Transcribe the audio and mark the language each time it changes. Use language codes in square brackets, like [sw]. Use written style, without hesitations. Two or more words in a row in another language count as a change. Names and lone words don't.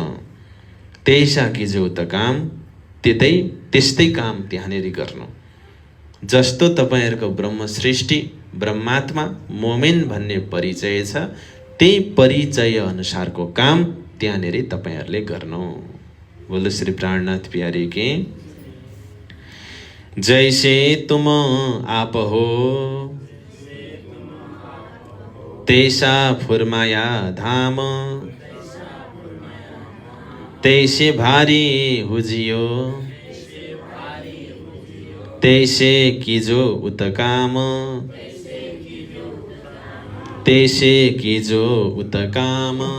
[hi] त्यैसा किजो [ne] त काम, त्यस्तै काम त्यहाँनेरि गर्नु। जस्तो तपाईहरूको ब्रह्म सृष्टि, ब्रह्मात्मा, मोमेन भन्ने परिचय छ, त्यही परिचय अनुसारको काम त्यहाँनेरि तपाईहरूले गर्नु। [hi] बोलो श्री प्राणनाथ प्यारे के। जैसे तुम आप हो, तैसा फुर्माया धाम, तैसे भारी हुजियो, तैसे कीजो उत काम, तैसे कीजो उत काम।